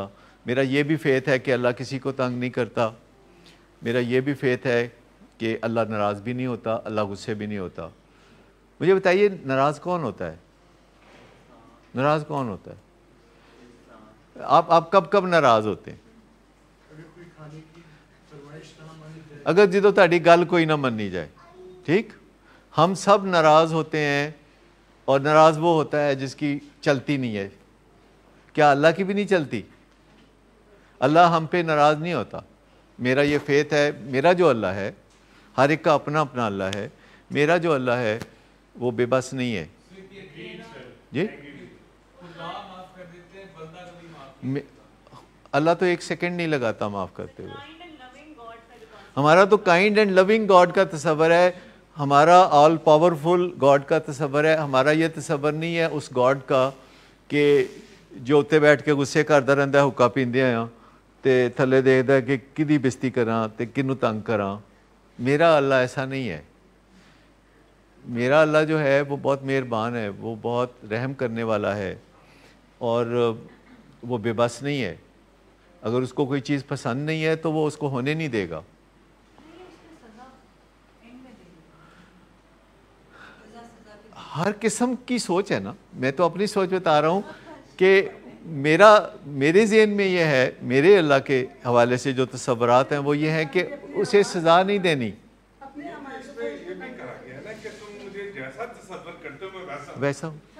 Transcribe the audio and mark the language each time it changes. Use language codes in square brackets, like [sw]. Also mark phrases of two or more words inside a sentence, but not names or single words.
[ur] میرا یہ بھی فیتھ ہے کہ اللہ کسی کو تنگ نہیں کرتا، میرا یہ بھی فیتھ ہے کہ اللہ ناراض بھی نہیں ہوتا، اللہ غصے بھی نہیں ہوتا۔ مجھے بتائیے ناراض کون ہوتا ہے؟ ناراض کون ہوتا ہے؟ آپ کب ناراض ہوتے ہیں؟ اگر [pa] جدو تہاڈی گل کوئی نہ منی جائے، [ur] ٹھیک؟ ہم سب ناراض ہوتے ہیں، اور ناراض وہ ہوتا ہے جس کی چلتی نہیں ہے۔ کیا اللہ کی بھی نہیں چلتی؟ اللہ ہم پہ ناراض نہیں ہوتا۔ میرا یہ فیتھ ہے، میرا جو اللہ ہے، ہر ایک کا اپنا اپنا اللہ ہے، میرا جو اللہ ہے وہ بے بس نہیں ہے۔ جی اللہ تو ایک سیکنڈ نہیں لگاتا معاف کرتے ہوئے۔ ہمارا تو [en] kind and loving God [ur] کا تصور ہے، ہمارا [en] all powerful God [ur] کا تصور ہے۔ ہمارا یہ تصور نہیں ہے اس گاڈ کا کہ جو اتنے بیٹھ کے غصے کرتا رہتا ہے، [pa] حکا پیندے آیا تے تھلے دیکھتا ہے کہ کدی بستی کراں تے کنوں تنگ کراں۔ [ur] میرا اللہ ایسا نہیں ہے۔ میرا اللہ جو ہے وہ بہت مہربان ہے، وہ بہت رحم کرنے والا ہے، اور وہ بے بس نہیں ہے۔ اگر اس کو کوئی چیز پسند نہیں ہے تو وہ اس کو ہونے نہیں دے گا۔ ہر قسم کی سوچ ہے نا، میں تو اپنی سوچ بتا رہا ہوں کہ میرے ذہن میں یہ ہے، میرے اللہ کے حوالے سے جو تصورات ہیں وہ یہ ہے کہ اسے سزا نہیں دینی، ویسا۔